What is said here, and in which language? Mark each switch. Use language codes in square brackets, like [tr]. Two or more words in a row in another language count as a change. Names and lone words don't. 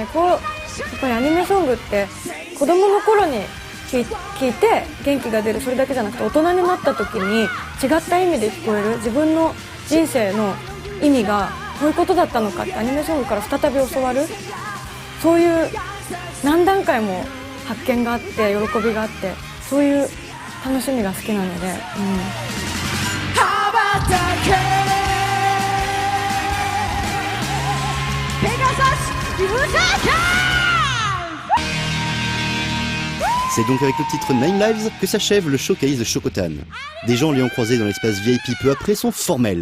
[ja] こうやっぱりアニメソングって子供の頃に聴いて元気が出る、それだけじゃなくて大人になった時に違った意味で聞こえる、自分の人生の意味がこういうことだったのかってアニメソングから再び教わる、そういう何段階も発見があって喜びがあって、そういう楽しみが好きなので、 [fr] C'est donc avec le titre Nine Lives que s'achève le showcase de Shokotan. Des gens l'ayant croisé dans l'espace VIP peu après sont formels.